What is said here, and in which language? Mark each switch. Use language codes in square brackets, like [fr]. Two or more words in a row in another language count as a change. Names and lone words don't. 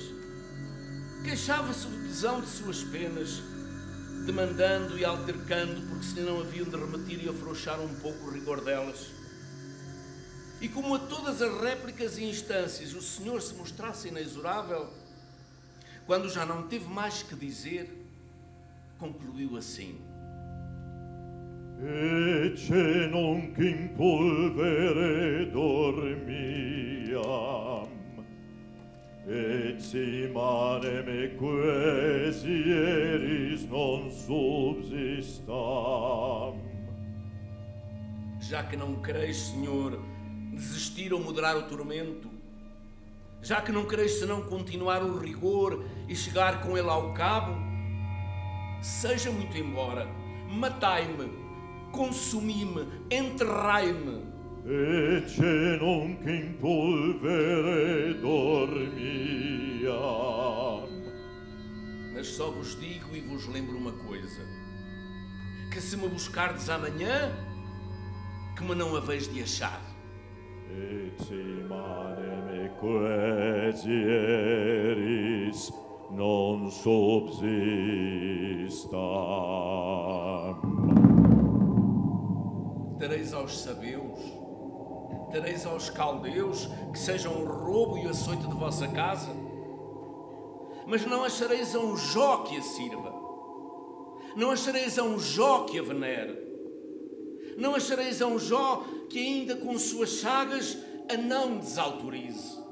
[pt] Queixava-se do tesão de suas penas, demandando e altercando, porque se não haviam de remitir e afrouxar um pouco o rigor delas. E como a todas as réplicas e instâncias o Senhor se mostrasse inexorável, quando já não teve mais que dizer, concluiu assim: [la] Ecce nunc in pulvere dormiam, et si manem equesieris non subsistam. [pt] Já que não quereis, Senhor, desistir ou moderar o tormento, já que não quereis senão continuar o rigor e chegar com ele ao cabo, seja muito embora, matai-me, consumi-me, enterrai-me. [la] Ecce nunc in pulvere dormiam. [pt] Mas só vos digo e vos lembro uma coisa, que se me buscardes amanhã, que me não haveis de achar. [la] Ecce manem quasieris non subsistam. [pt] Dareis aos sabeus, dareis aos caldeus que sejam o roubo e o açoite de vossa casa, mas não achareis a um Jó que a sirva, não achareis a um Jó que a venere, não achareis a um Jó que ainda com suas chagas a não desautorize.